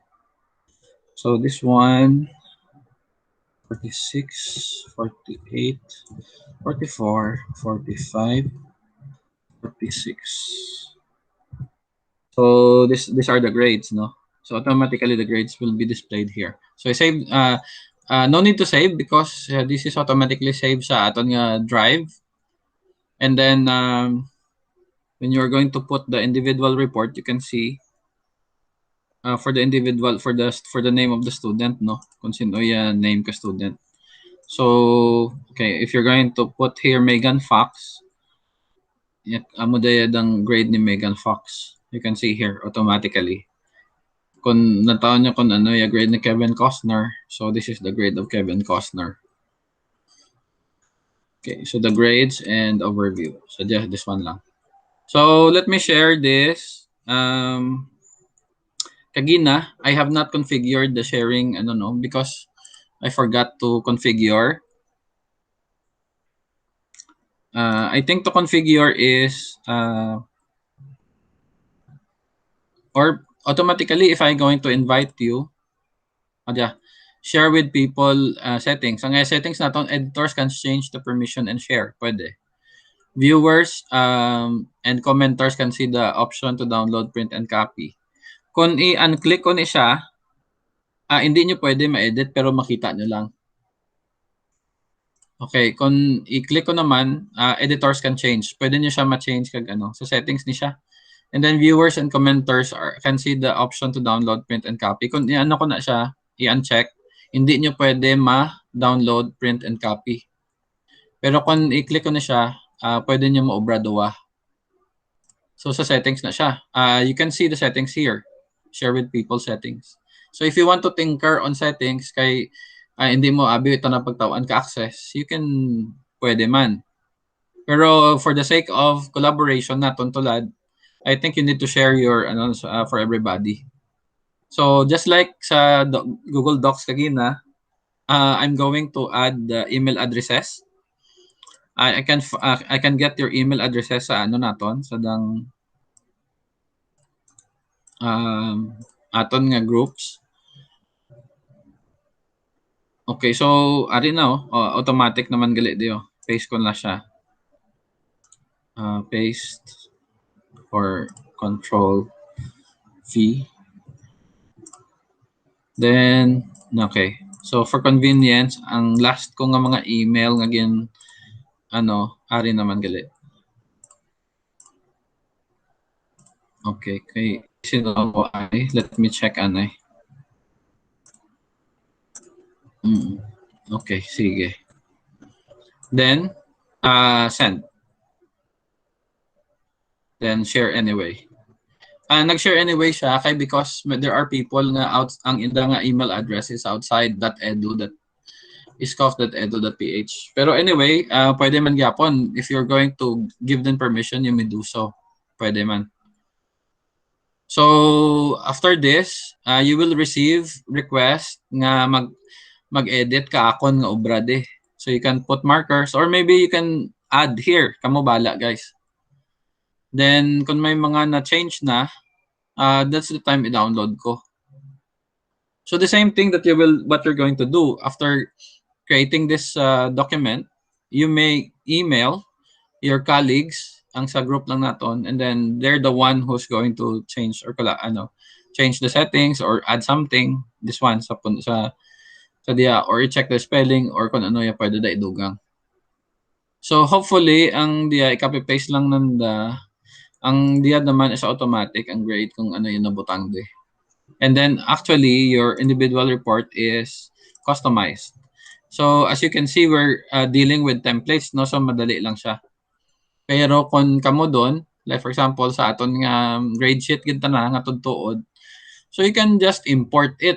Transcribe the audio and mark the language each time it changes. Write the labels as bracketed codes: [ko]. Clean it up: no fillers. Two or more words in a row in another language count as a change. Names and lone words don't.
[en] So this one, 46, 48, 44, 45, 46. So these are the grades, no? So automatically the grades will be displayed here. So I save, no need to save because this is automatically saved [hil] sa aton nga drive. [en] And then when you're going to put the individual report, you can see for the individual, for the name of the student, no? [hil] Kung sino yung name ka student. [en] So, okay, if you're going to put here Megan Fox, [hil] amo daya ang grade ni Megan Fox. [en] You can see here automatically. [hil] Kung nataon nyo kung ano yung grade ni Kevin Costner, [en] so this is the grade of Kevin Costner. Okay, so the grades and overview. So just this one lang. So let me share this. Kagina, I have not configured the sharing, because I forgot to configure. I think to configure is, or automatically, if I'm going to invite you, share with people settings. [hil] Ang settings natin, [en] editors can change the permission and share. [hil] Pwede. [en] Viewers and commenters can see the option to download, print, and copy. [hil] Kung i-unclick ko ni siya, hindi nyo pwede ma-edit pero makita nyo lang. Okay, kung i-click ko naman, [en] editors can change. [hil] Pwede nyo siya ma-change kag sa settings ni siya. [en] And then viewers and commenters can see the option to download, print, and copy. [hil] Kung i-ano ko na siya, i-uncheck, hindi nyo pwede ma-download, [en] print, and copy. [hil] Pero kung i-click ko na siya, pwede nyo ma-obra duwa. So sa settings na siya. [en] You can see the settings here. Share with people settings. So if you want to tinker on settings [hil] kay hindi mo abi ito na pagtawaan ka access, [en] you can [hil] pwede man. [en] Pero for the sake of collaboration [hil] naton tulad, [en] I think you need to share your for everybody. So just like [hil] sa Google Docs kagina, [en] I'm going to add the email addresses. I can get your email addresses [hil] sa naton sa dang aton nga groups. Okay, so ari na automatic naman gali dio. Paste ko na siya. [en] Paste or control V. Then okay. So for convenience, [hil] ang last ko nga mga email nga gin ari naman gali. Okay, kay sino ko ay [en] let me check [hil] anay. Okay, sige. [en] Then send. Then share anyway. [hil] Nag-share anyway siya kay [en] because there are people [hil] nga ang ida nga [en] email address is outside iscof.edu.ph. Pero anyway, [hil] pwede man gyapon [en] if you're going to give them permission, you may do so. [hil] Pwede man. [en] So after this, you will receive request [hil] nga mag-edit ka akon nga obra de. [en] So you can put markers or maybe you can add here. [hil] Kamo bala, [en] guys. Then [hil] kung may mga na-change na, [en] that's the time i-download ko. So the same thing that what you're going to do after creating this document, you may email your colleagues [hil] ang sa group lang naton, [en] and then they're the one who's going to change or change the settings or add something. This one [hil] sa dia, or i-check [en] the spelling [hil] or kung ano ya pwede da idugang. So hopefully ang dia i- [en] copy paste [hil] lang nanda, ang dia naman is automatic ang grade kung ano yung nabutang de. [en] And then actually your individual report is customized. So as you can see, we're dealing with templates, no? [hil] So madali lang siya. Pero kung kamo doon, like for example sa aton nga [en] grade sheet [hil] kita na nga tudtuod, [en] so you can just import it.